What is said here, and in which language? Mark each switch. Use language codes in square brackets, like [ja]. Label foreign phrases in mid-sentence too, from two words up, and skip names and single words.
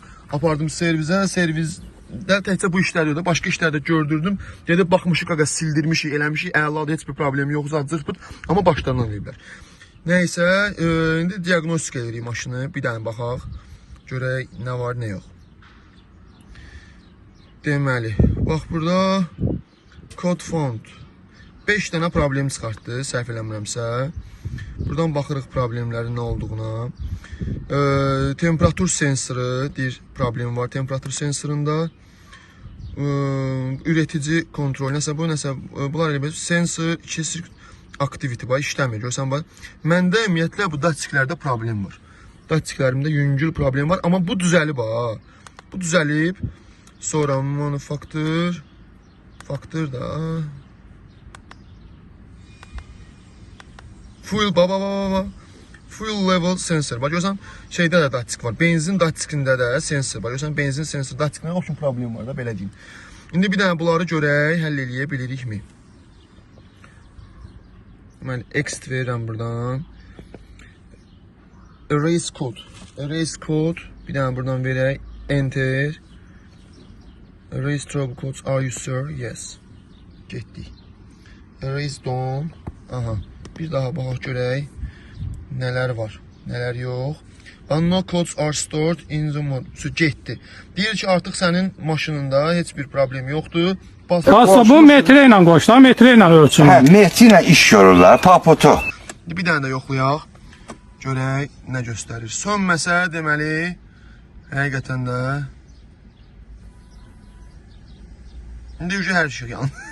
[az] Apardım servizə, servisdə təkcə bu işlər yox da, başqa işlərdə gördürdüm. Gedib baxmışıq, qaqa sildirmişik, eləmişik, əladır, heç bir problemi yox, zırt-pırt, amma başlarından eləyiblər. Nəysə, indi diagnostik edirik maşını, bir dənə baxaq, görək nə var, nə yox. Deməli, bax burada [en] code found [az] 5 dənə problem çıxartdı, səhv eləmirəmsə. Buradan baxırıq problemlərin nə olduğuna. Temperatur sensoru deyir, problem var temperatur sensorunda. Üretici kontrol, nəsə bu, bunlar elə sensor, activity var, işləmir, görsən bax. Məndə ümumiyyətlə bu datiklərdə problem var. Datiklərimdə yüngül problem var, amma bu düzəlib ha. Bu düzəlib. Sonra manufaktur da. [en] Fuel, fuel level sensor. [az] Bax görsən, şeydə də datik var. Benzin datikində də sensor var. Görsən, benzin sensor datikində o kimi problem var da, belə deyim. İndi bir dənə bunları görək, həll eləyə bilirikmi? Mən exit verirəm buradan. [en] Erase code. Erase code. [az] Bir dənə buradan verək. [en] Enter. Erase trouble codes. Are you sure? Yes. [az] Getdik. [en] Erase done. Aha. [az] Bir daha baxaq görək. Nələr var, nələr yox. [en] No codes are stored in the mode. [az] Getdi. Deyir ki, artıq sənin maşınında heç bir problem yoxdur. Bu metre ilə qoşlar, metre ilə ölçülür. Hə, metre ilə iş görürlər, papotu. Bir dənə də yoxlayaq. Görək nə göstərir. Sönməsə deməli, həqiqətən də İndi hər şey yanır.